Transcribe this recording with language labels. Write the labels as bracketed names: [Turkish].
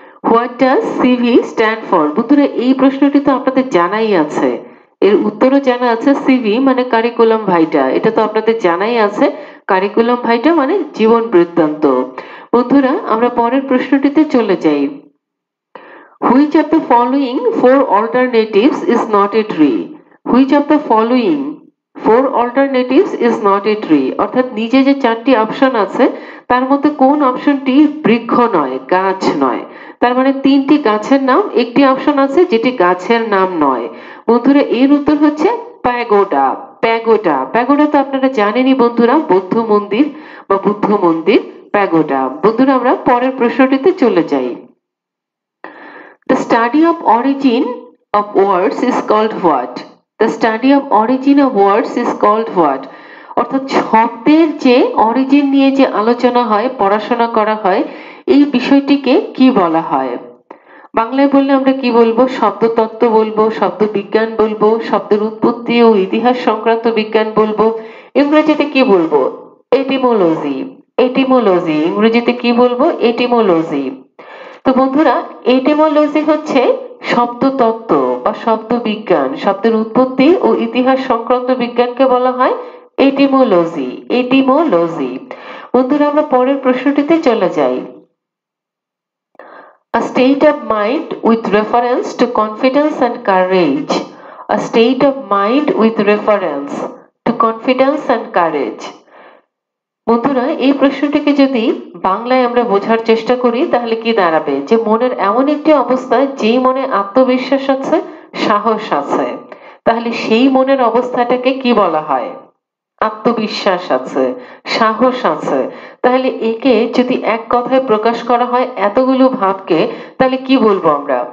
[English] What does CV stand for? [Bangla] বন্ধুরা এই প্রশ্নটি তো আপনাদের জানাই আছে, এর উত্তরও জানা আছে। সিভি মানে কারিকুলাম ভাইটা, এটা তো আপনাদের জানাই আছে। কারিকুলাম ভাইটা মানে জীবন বৃত্তান্ত। বন্ধুরা আমরা পরের প্রশ্নটিতে চলে যাই। [English] Which of the following four alternatives is not a tree? Which of the following four alternatives is not a tree? [Bangla] অর্থাৎ নিচে যে চারটি অপশন আছে তার মধ্যে কোন অপশনটি বৃক্ষ নয়, গাছ নয়? তার মানে তিনটি গাছের নাম, একটি অপশন আছে যেটি গাছের নাম নয়। বন্ধুরা এর উত্তর হচ্ছে প্যাগোডা। প্যাগোডা, প্যাগোডা তো আপনারা জানেনই বন্ধুরা, বৌদ্ধ মন্দির বা বুদ্ধ মন্দির, প্যাগোডা। বন্ধুরা আমরা পরের প্রশ্নটিতে চলে যাই। [English] The study of origin of words is called what? The study of origin of words is called what? [Bangla] অর্থাৎ শব্দের যে অরিজিন নিয়ে যে আলোচনা হয়, পড়াশোনা করা হয়, এই বিষয়টিকে কি বলা হয়? বাংলায় বললে আমরা কি বলবো? শব্দতত্ত্ব বলবো, শব্দ বিজ্ঞান বলবো, শব্দের উৎপত্তি ও ইতিহাস সংক্রান্ত বিজ্ঞান বলবো। ইংরেজিতে কি বলবো? এটিমোলজি। এটিমোলজি, ইংরেজিতে কি বলবো? এটিমোলজি। তো বন্ধুরা এটিমোলজি হচ্ছে শব্দতত্ত্ব বা শব্দ বিজ্ঞান, শব্দের উৎপত্তি ও ইতিহাস সংক্রান্ত বিজ্ঞানকে বলা হয় এটিমোলজি। এটিমোলজি। বন্ধুরা আমরা পরের প্রশ্নটিতে চলে যাই। [English] A state of mind with reference to confidence and courage. A state of mind with reference to confidence and courage. [Bangla] বন্ধুরা এই প্রশ্নটিকে যদি বাংলায় আমরা বোঝার চেষ্টা করি তাহলে কি দাঁড়াবে? যে মনের এমন একটি অবস্থা যেই মনে আত্মবিশ্বাস আছে, সাহস আছে, তাহলে সেই মনের অবস্থাটাকে কি বলা হয়? আত্মবিশ্বাস আছে, সাহস আছে। তাহলে একে যদি এক কথায় প্রকাশ করা হয় এতগুলো ভাবকে, তাহলে কি বলবো আমরা?